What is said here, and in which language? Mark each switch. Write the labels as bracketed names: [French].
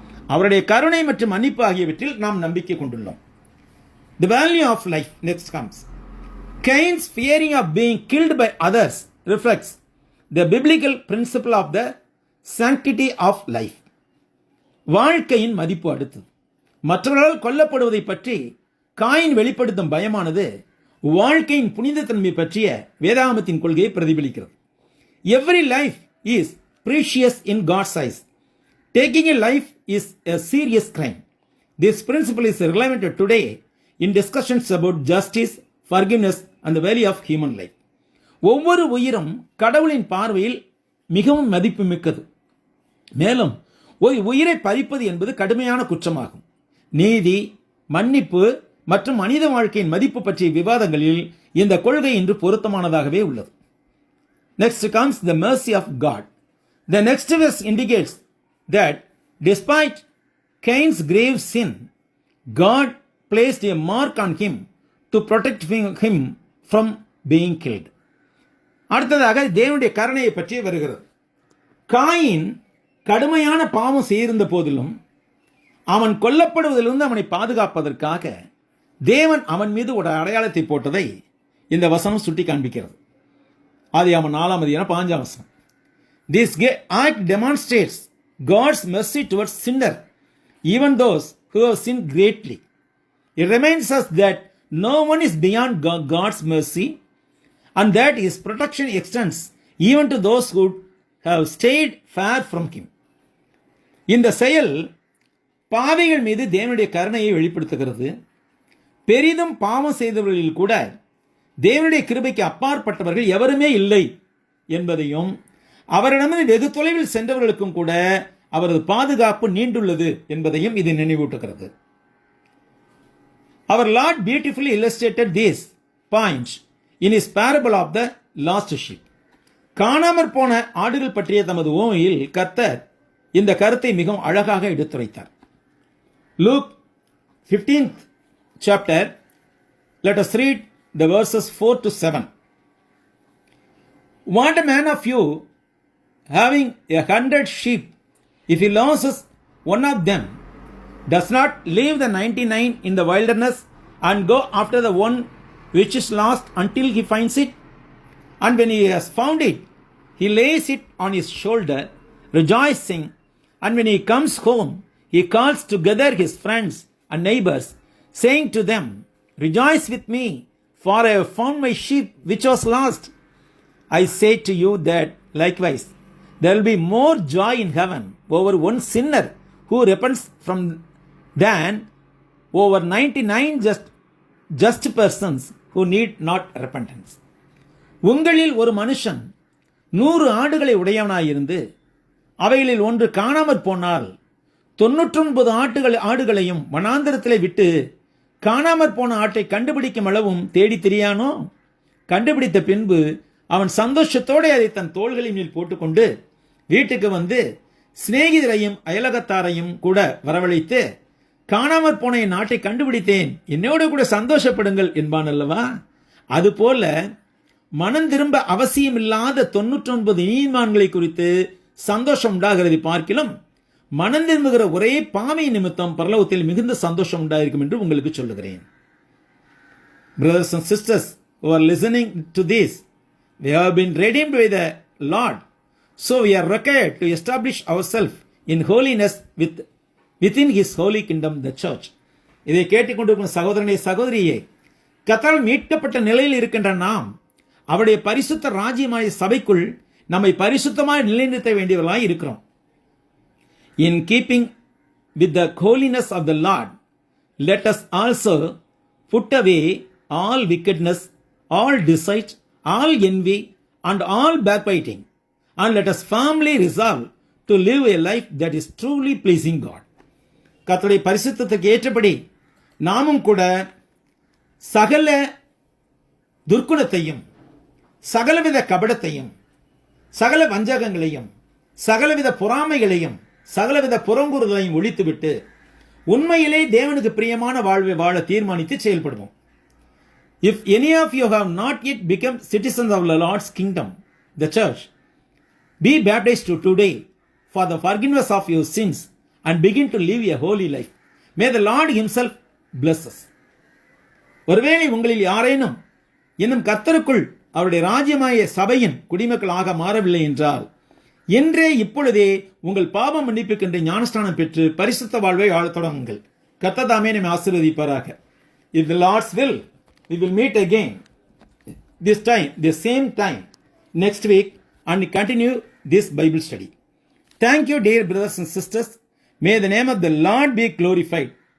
[Tamil] அவருடைய கருணை மற்றும் மன்னிப்பு ஆகியவற்றில் நாம் நம்பிக்கை கொண்டுள்ளோம். [English] The value of life next comes. Cain's fearing of being killed by others reflects the biblical principle of the sanctity of life. [Tamil] வாழ்க்கையின் மதிப்பு அடுத்தது. மற்றவர்களால் கொல்லப்படுவதை பற்றி காயின் வெளிப்படுத்தும் பயமானது வாழ்க்கையின் புனிதத்தன்மை பற்றிய வேதாகமத்தின் கொள்கையை பிரதிபலிக்கிறது. [English] Every life is precious in God's eyes. Taking a life is a serious crime. This principle is relevant today in discussions about justice, forgiveness and the value of human life. [Tamil] ஒவ்வொரு உயிரும் கடவுளின் பார்வையில் மிகவும் மதிப்புமிக்கது. மேலும் ஒரு உயிரை பறிப்பது என்பது கடுமையான குற்றமாகும். நீதி, மன்னிப்பு மற்றும் மனித வாழ்க்கையின் மதிப்பு பற்றிய விவாதங்களில் இந்த கொள்கை இன்று பொருத்தமானதாகவே உள்ளது. [English] Next comes the mercy of God. The next verse indicates that despite Cain's grave sin, God placed a mark on him to protect him from being killed. [Tamil] அடுத்ததாக தேவனுடைய கருணையை பற்றி வருகிறது. காயின் கடுமையான பாவம் செய்திருந்த போதிலும் அவன் கொல்லப்படுவதிலிருந்து அவனை பாதுகாப்பதற்காக தேவன் அவன் மீது ஒரு அடையாளத்தை போட்டதை இந்த வசனம் சுட்டி காண்பிக்கிறது. ஆதியாகமம் 4:5. [English] This act demonstrates God's mercy towards sinner, even those who have sinned greatly. It reminds us that no one is beyond God's mercy and that His protection extends even to those who have stayed far from Him. [Tamil] இந்த செயல் பாவிகள் மீது தேவனுடைய கருணையை வெளிப்படுத்துகிறது. பெரிதும் பாவம் செய்தவர்களில் கூட தேவனுடைய கிருபைக்கு அப்பாற்பட்டவர்கள் எவருமே இல்லை என்பதையும் அவரிடமிருந்து வெகு தொலைவில் சென்றவர்களுக்கும் கூட அவரது பாதுகாப்பு நீண்டுள்ளது என்பதையும் இது நினைவூட்டுகிறது. [English] Our Lord beautifully illustrated this point in His parable of the lost sheep. [Tamil] காணாமற் போன ஆடுகள் பற்றிய தமது உவமையில் கர்த்தர் இந்த கருத்தை மிகவும் அழகாக எடுத்துரைத்தார். [English] Luke 15th chapter, let us read the verses 4 to 7. What a man of you, having 100 sheep, if he loses one of them, does not leave the 99 in the wilderness and go after the one which is lost until he finds it? And when he has found it, he lays it on his shoulder, rejoicing. And when he comes home, he calls together his friends and neighbors, saying to them, Rejoice with me, for I have found my sheep which was lost. I say to you that likewise there will be more joy in heaven over one sinner who repents than over 99 just persons who need not repentance. [Tamil] உங்களில் ஒரு மனுஷன் 100 ஆடுகளை உடையவனாயிருந்து அவைகளில் ஒன்று காணாமற் போனால் 99 ஆடுகளையும் வனாந்தரத்திலே விட்டு காணாமற் போன ஆட்டை கண்டுபிடிக்கும் அளவும் தேடி திரியானோ? கண்டுபிடித்த பின்பு அவன் சந்தோஷத்தோடு அதை தன் தோள்களின் மேல் போட்டுக்கொண்டு வீட்டுக்கு வந்து சிநேகிதரையும் அயலகத்தாரையும் கூட வரவழைத்து, காணாமற் போன என் நாட்டை கண்டுபிடித்தேன், என்னோடு கூட சந்தோஷப்படுங்கள் என்பான் அல்லவா? அதுபோல மனம் திரும்ப அவசியமில்லாத 99 நீதிமான்களை குறித்து சந்தோஷம் உண்டாகிறதை பார்க்கிலும் மனம் திரும்புகிற ஒரே பாவை நிமித்தம் பரலோகத்தில் மிகுந்த சந்தோஷம் உண்டாயிருக்கும் என்று உங்களுக்கு சொல்லுகிறேன். [English] Brothers and sisters who are listening to this, we have been redeemed by the Lord, so we are required to establish ourselves in holiness within His holy kingdom, the church. [Tamil] இதை கேட்டுக்கொண்டிருக்கும் சகோதரனே சகோதரியே, கர்த்தரால் மீட்கப்பட்ட நிலையில் இருக்கின்ற நாம் அவருடைய பரிசுத்த ராஜ்யமாய சபைக்குள் நம்மை பரிசுத்தமாய் நிலைநிறுத்த வேண்டியவர்களாய் இருக்கிறோம். [English] In keeping with the holiness of the Lord, let us also put away all wickedness, all deceit, all envy, and all backbiting, and let us firmly resolve to live a life that is truly pleasing God. [Tamil] கர்த்தருடைய பரிசுத்தத்துக்கு ஏற்றபடி நாமும் கூட சகல துர்க்குணத்தையும், சகலவித கபடத்தையும், சகல வஞ்சகங்களையும், சகலவித பொறாமைகளையும், சகலவித புறங்குறுதலையும் ஒழித்துவிட்டு உண்மையிலே தேவனுக்கு பிரியமான வாழ்வை வாழ தீர்மானித்து செயல்படுவோம். [English] If any of you have not yet become citizens of the Lord's kingdom, the church, be baptized today for the forgiveness of your sins and begin to live a holy life. May the Lord himself bless us. [Tamil] ஒருவேளை உங்களில் யாரேனும் இன்னும் கர்த்தருக்குள் அவருடைய ராஜ்யமாய சபையின் குடிமக்களாக மாறவில்லை என்றால், என்றே இப்பொழுதே உங்கள் பாவ மன்னிப்புக்கென்று ஞானஸ்நானம் பெற்று பரிசுத்த வாழ்வை வாழத் தொடங்குங்கள். கர்த்தர் தாமே நம்மை ஆசீர்வதிப்பாராக. [English] If the Lord's will, we will meet again this time, the same time next week, and continue this Bible study. Thank you, dear brothers and sisters. May the name of the Lord be glorified.